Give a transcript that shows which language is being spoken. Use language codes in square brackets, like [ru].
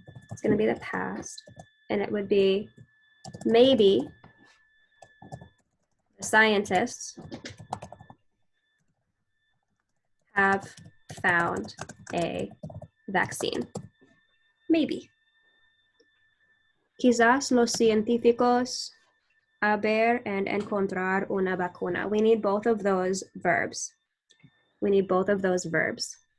[en] it's going to be the past, and it would be maybe the scientists have found a vaccine. Maybe. [es] Quizás los científicos haber and encontrar una vacuna. [en] We need both of those verbs. We need both of those verbs.